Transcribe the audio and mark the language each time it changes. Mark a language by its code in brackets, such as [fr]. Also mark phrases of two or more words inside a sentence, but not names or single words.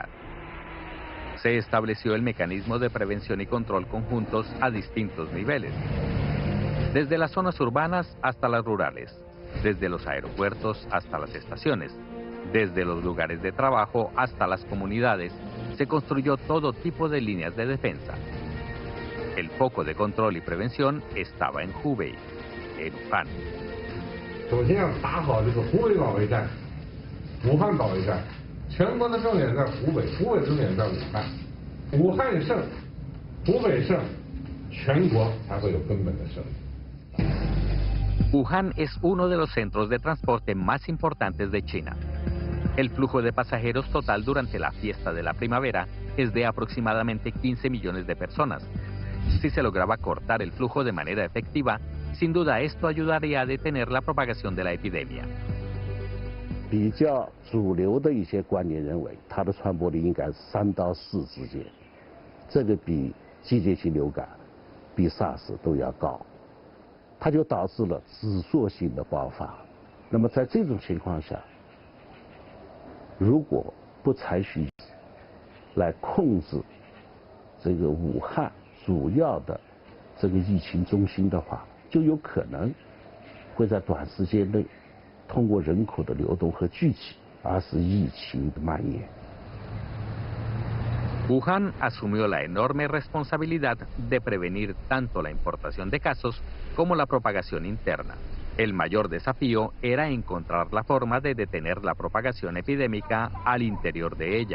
[es] Se estableció el mecanismo de prevención y control conjuntos a distintos niveles, desde las zonas urbanas hasta las rurales, desde los aeropuertos hasta las estaciones, desde los lugares de trabajo hasta las comunidades. Se construyó todo tipo de líneas de defensa. El foco de control y prevención estaba en Hubei, en Wuhan. [zh] 首先要打好这个湖北保卫战、武汉保卫战，全国的重点在湖北，湖北重点在武汉。武汉胜，湖北胜，全国才会有根本的胜利。 [es] Wuhan es uno de los centros de transporte más importantes de China. El flujo de pasajeros total durante la fiesta de la primavera es de aproximadamente 15 millones de personas. Si se lograba cortar el flujo de manera efectiva, sin duda esto ayudaría a detener la propagación de la epidemia. [zh] 比较主流的一些观点认为，它的传播率应该是3到4之间，这个比季节性流感、比 SARS 都要高，它就导致了指数性的爆发。那么在这种情况下，如果不采取来控制这个武汉主要的这个疫情中心的话，就有可能会在短时间内通过人口的流动和聚集，而使疫情的蔓延。 [es] Wuhan asumió la enorme responsabilidad de prevenir tanto la importación de casos como la propagación interna. El mayor desafío era encontrar la forma de detener la propagación epidémica al interior de ella.